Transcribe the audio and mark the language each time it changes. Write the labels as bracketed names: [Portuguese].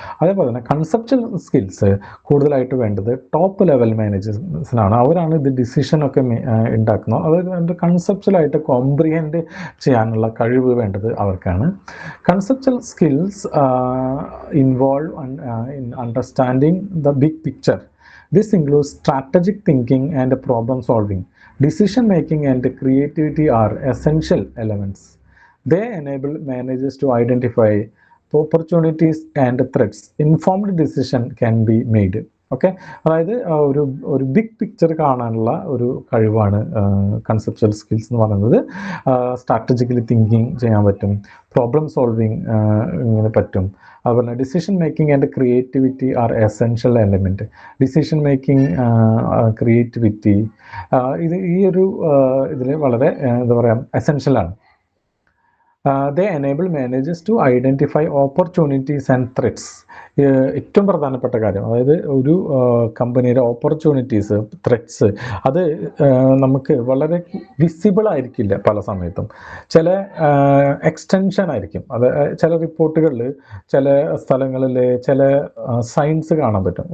[Malayalam] അതേപോലെ തന്നെ conceptual skills കൂടുതലായിട്ട് വേണ്ടത് ടോപ്പ് ലെവൽ മാനേജേഴ്സിനാണ്. അവരാണ് ഇത് ഡിസിഷനൊക്കെ ഉണ്ടാക്കുന്നത്. അത് കൺസെപ്ച്വലായിട്ട് കോംപ്രിഹെൻഡ് ചെയ്യാനുള്ള കഴിവ് വേണ്ടത് അവർക്കാണ്. [English] Conceptual skills involve in understanding the big picture, This includes strategic thinking and problem solving. Decision making and creativity are essential elements. They enable managers to identify opportunities and threats. Informed decision can be made. [Malayalam] Okay, അതായത് ഒരു big picture കാണാനുള്ള ഒരു കഴിവാണ് conceptual skills എന്ന് പറയുന്നത്. Strategically thinking ചെയ്യാൻ പറ്റും, problem solving ഇങ്ങനെ പറ്റും. [English] അതുപോലെ decision making and creativity are essential element. [Malayalam] Decision making, creativity, ഇത് ഈ ഒരു ഇതിൽ വളരെ എന്താ പറയുക എസെൻഷ്യലാണ്. [English] They enable managers to identify opportunities and threats. [Malayalam] ഏറ്റവും പ്രധാനപ്പെട്ട കാര്യം, അതായത് ഒരു കമ്പനിയുടെ ഓപ്പർച്യൂണിറ്റീസ്, ത്രെറ്റ്സ്, അത് നമുക്ക് വളരെ വിസിബിൾ ആയിരിക്കില്ല പല സമയത്തും. ചില എക്സ്റ്റൻഷൻ ആയിരിക്കും. അത് ചില റിപ്പോർട്ടുകളിൽ ചില സ്ഥലങ്ങളിൽ ചില സൈൻസ് കാണാൻ പറ്റും.